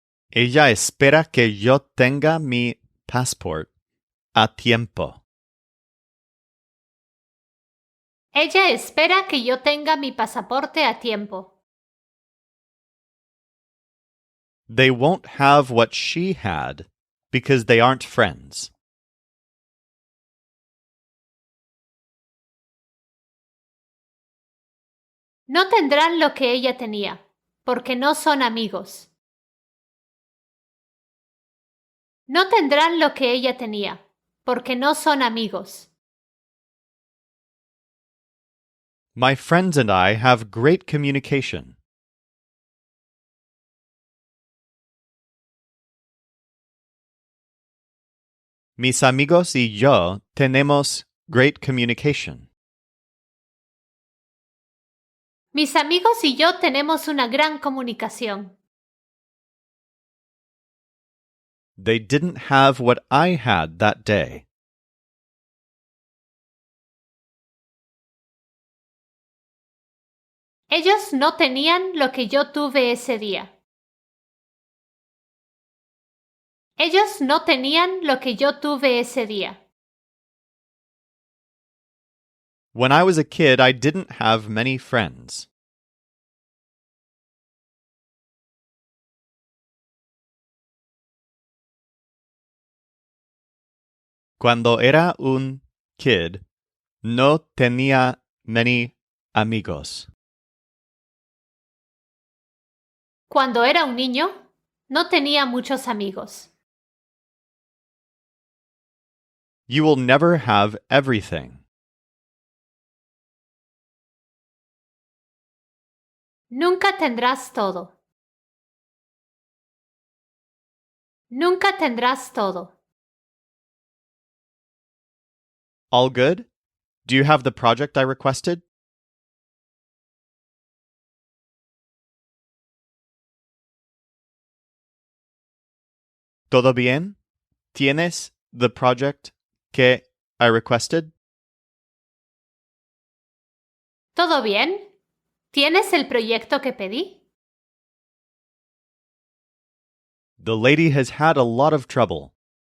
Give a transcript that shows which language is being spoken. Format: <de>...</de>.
<es>Ella espera que yo tenga mi</es> <en>passport</en> <es>a tiempo. Ella espera que yo tenga mi pasaporte a tiempo.</es> <en>They won't have what she had because they aren't friends.</en> <es>No tendrán lo que ella tenía, porque no son amigos. No tendrán lo que ella tenía, porque no son amigos.</es> <en>My friends and I have great communication.</en> <es>Mis amigos y yo tenemos</es> <en>great communication.</en> <es>Mis amigos y yo tenemos una gran comunicación.</es> <en>They didn't have what I had that day.</en> <es>Ellos no tenían lo que yo tuve ese día. Ellos no tenían lo que yo tuve ese día.</es> <en>When I was a kid, I didn't have many friends.</en> <es>Cuando era un</es> <en>kid,</en> <es>no tenía</es> <en>many</en> <es>amigos. Cuando era un niño, no tenía muchos amigos.</es> <en>You will never have everything.</en> <es>Nunca tendrás todo. Nunca tendrás todo.</es> <en>All good? Do you have the project I requested?</en> <es>¿Todo bien? ¿Tienes</es> <en>the project</en> <es>que</es> <en>I requested?</en> <es>¿Todo bien? ¿Tienes el proyecto que pedí?</es> <en>The lady has had a lot of trouble.</en>